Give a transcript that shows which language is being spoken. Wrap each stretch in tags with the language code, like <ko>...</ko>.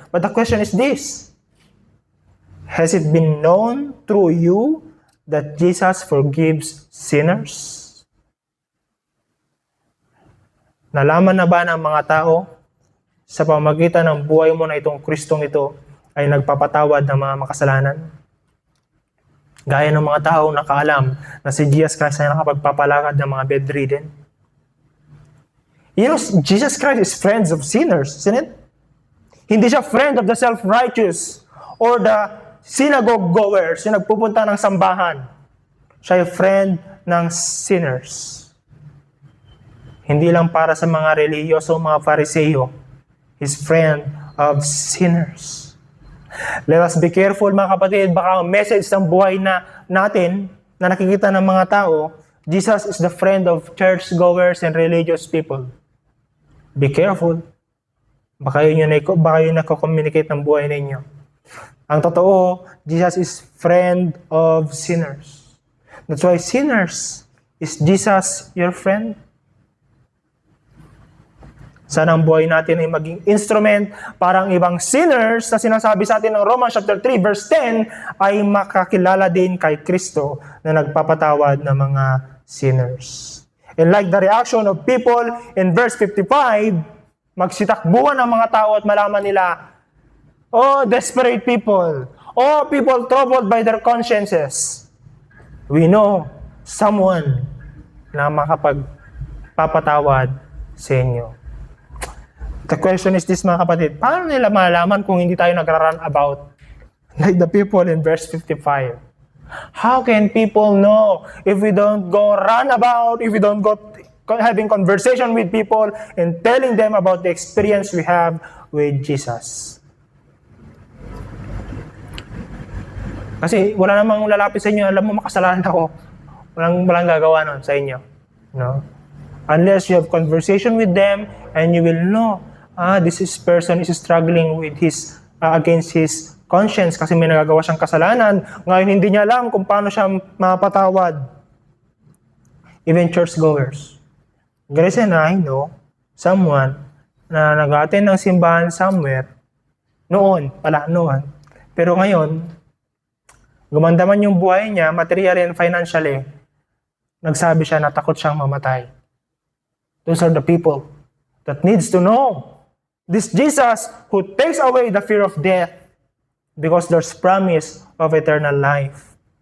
<en>But the question is this. Has it been known through you that Jesus forgives sinners?</en> <tl>Nalaman na ba ng mga tao sa pamamagitan ng buhay mo na itong Kristong ito ay nagpapatawad ng mga makasalanan? Gaya ng mga tao nakaalam na si Jesus Christ ay nakapagpapalakad ng mga bedridden.</tl> <en>You know, Jesus Christ is friends of sinners, isn't it?</en> <tl>Hindi siya</tl> <en>friend of the self-righteous or the synagogue goers,</en> <tl>yung nagpupunta ng sambahan. Siya ay friend ng sinners. Hindi lang para sa mga relihiyoso, mga Fariseo.</tl> <en>He's friend of sinners. Let us be careful</en> <tl>mga kapatid, baka ang message ng buhay natin na nakikita ng mga tao,</tl> <en>Jesus is the friend of churchgoers and religious people. Be careful.</en> <tl>Baka yun nako-communicate ng buhay ninyo. Ang totoo,</tl> <en>Jesus is friend of sinners. That's why sinners, is Jesus your friend?</en> <tl>Sana ang buhay natin ay maging instrument para ang ibang sinners na sinasabi sa atin ng Romans chapter 3 verse 10 ay makakilala din kay Kristo na nagpapatawad ng mga sinners.</tl> <en>And like the reaction of people in verse 55,</en> <tl>magsitakbuhan ang mga tao at malaman nila,</tl> <en>oh, desperate people, oh, people troubled by their consciences. We know someone</en> <tl>na makapagpapatawad sa inyo.</tl> <en>The question is this</en> <tl>mga kapatid, paano nila malalaman kung hindi tayo nagra-run</tl> <en>about like the people in verse 55? How can people know if we don't go run about, if we don't go having conversation with people and telling them about the experience we have with Jesus?</en> <tl>Kasi wala namang lalapit sa inyo, alam mo makasalanan ako. Walang gagawa nun sa inyo. No?</tl> <en>Unless you have conversation with them and you will know, this person is struggling with his against his conscience</en> <tl>kasi may nagagawa siyang kasalanan. Ngayon hindi niya alam kung paano siya mapatawad.</tl> <en>Even churchgoers. Garrison, I know someone</en> <tl>na nag-attend ng simbahan somewhere noon. Pero ngayon, gumanda man yung buhay niya,</tl> <en>materially and financially,</en> <tl>nagsabi siya na takot siyang mamatay.</tl> <en>Those are the people that needs to know this Jesus who takes away the fear of death because there's promise of eternal life.</en>